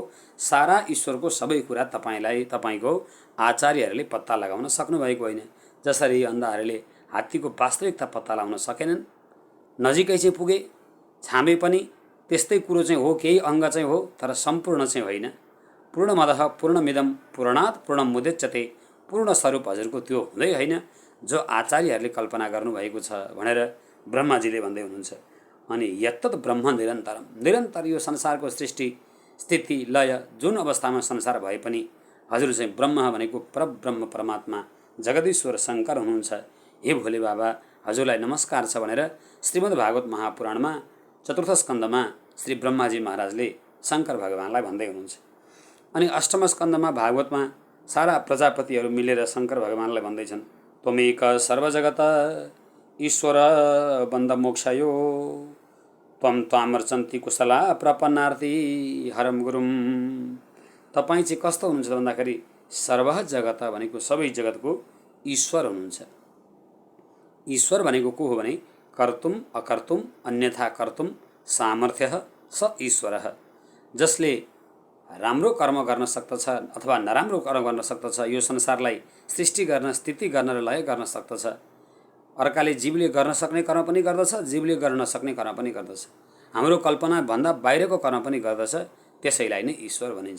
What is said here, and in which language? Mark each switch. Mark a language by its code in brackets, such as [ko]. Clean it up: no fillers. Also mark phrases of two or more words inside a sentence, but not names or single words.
[ne] सारा ईश्वरको सबै कुरा तपाईँको आचार्यहरूले पत्ता लगाउन सक्नुभएको होइन। जसरी अन्धाहरूले हात्तीको वास्तविकता पत्ता लगाउन सकेनन्, नजिकै चाहिँ पुगे, छामे पनि त्यस्तै कुरो चाहिँ हो, केही अङ्ग चाहिँ हो, तर सम्पूर्ण चाहिँ होइन। [sa] पूर्णमदः पूर्णमिदं पूर्णात् पूर्णमुदच्यते, [ne] पूर्ण स्वरूप हजुरको त्यो हुँदै होइन जो आचार्यहरूले कल्पना गर्नुभएको छ भनेर ब्रह्माजीले भन्दै हुनुहुन्छ। अनि [sa] यत्तत ब्रह्म निरन्तरम, [ne] निरन्तर यो संसारको सृष्टि स्थिति लय जुन अवस्थामा संसार भए पनि हजुर चाहिँ ब्रह्म भनेको परब्रह्म परमात्मा जगदीश्वर शङ्कर हुनुहुन्छ। हे भोले बाबा, हजुरलाई नमस्कार छ भनेर श्रीमद् भागवत महापुराणमा 4th स्कन्धमा श्री ब्रह्माजी महाराजले शङ्कर भगवानलाई भन्दै हुनुहुन्छ। अनि 8म स्कन्धमा भागवतमा सारा प्रजापतिहरू मिलेर शङ्कर भगवानलाई भन्दैछन्, [sa] त्वमेक सर्वजगत ईश्वर बन्द मोक्षयो त्वं त्वामर्चन्ति कुशला प्रपन्नार्थी हरम गुरुम। [ne] तपाईँ चाहिँ कस्तो हुनुहुन्छ भन्दाखेरि सर्व जगत भनेको सबै जगतको ईश्वर हुनुहुन्छ। ईश्वर भनेको को हो भने [sa] कर्तुम अकर्तुम अन्यथा कर्तुम सामर्थ्य स ईश्वरः। [ne] जसले राम्रो कर्म गर्न सक्दछ अथवा नराम्रो कर्म गर्न सक्दछ, यो संसारलाई सृष्टि गर्न, स्थिति गर्न र लय गर्न सक्दछ। अर्काले जीवले गर्न सक्ने कर्म पनि गर्दछ, जीवले गर्न नसक्ने कर्म पनि गर्दछ। हाम्रो कल्पना भन्दा बाहिरको कर्म पनि गर्दछ, त्यसैलाई नै ईश्वर भनिन्छ।